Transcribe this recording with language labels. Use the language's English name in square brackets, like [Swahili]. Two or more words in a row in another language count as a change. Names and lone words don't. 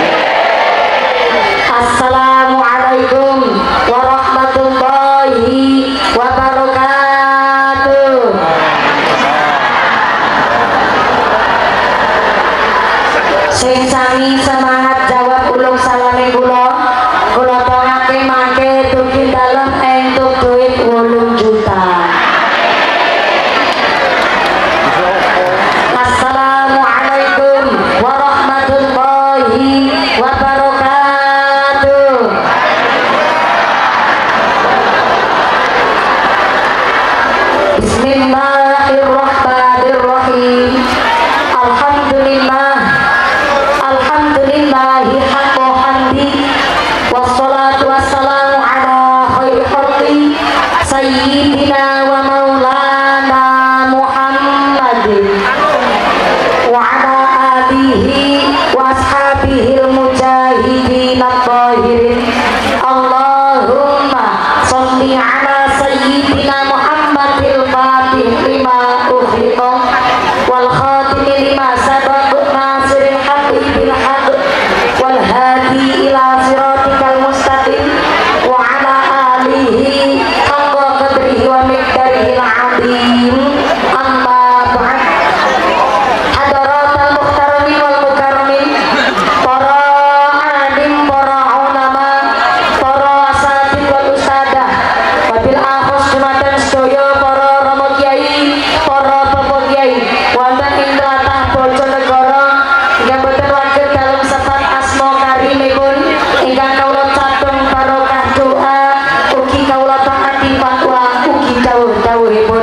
[Arabic] السلام عليكم ورحمة الله وبركاته. [Javanese] Sing sami semangat jawab ulung salame kula tongake mangke dugi dalem entuk duit 8 juta. [Arabic] السلام عليكم ورحمة الله وبركاته. بسم الله الرحمن الرحيم. الحمد لله حق حمده والصلاة والسلام على خير خلقه سيدنا ومولانا محمد وعلى آله وأصحابه المجاهدين الطاهرين. اللهم صل على سيدنا محمد الفاتح لما أغلق والخاتم لما سبق ناصر الحق بالحق والهادي إلى صراطك المستقيم وعلى آله حق قدره ومقداره العظيم. أما بعد. حضرات المحترمين والمكرمين, [Javanese] para alim, para ulama, para [Arabic] الأساتيذ والأستاذة, وبالأخص [Javanese] dumateng sedaya para rama kiai, para bapak kiai wonten ing tlatah Bojonegoro ingkang boten waged dalem sepat asma karimipun ingkang kawula catung barokah doa ugi kawula taati fatwa ugi dawuh-dawuhipun.